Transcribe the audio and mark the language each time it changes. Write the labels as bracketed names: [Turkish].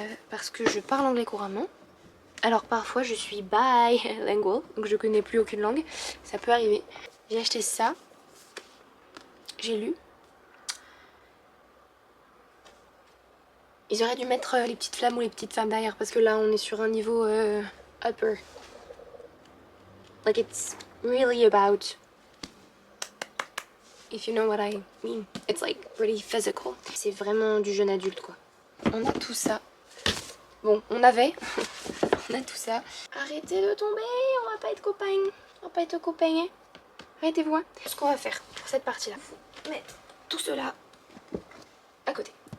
[French] Parce que je parle anglais couramment. Alors parfois je suis bilingual, donc je connais plus aucune langue. Ça peut arriver. J'ai acheté ça. J'ai lu. Ils auraient dû mettre les petites flammes ou les petites femmes derrière parce que là on est sur un niveau upper. [English] Like it's really about, if you know what I mean, it's like really physical. [French] C'est vraiment du jeune adulte quoi. On a tout ça. Bon, on avait, on a tout ça. Arrêtez de tomber, on va pas être copains. On va pas être copains, hein. Arrêtez-vous, hein. Ce qu'on va faire pour cette partie-là, faut mettre tout cela à côté.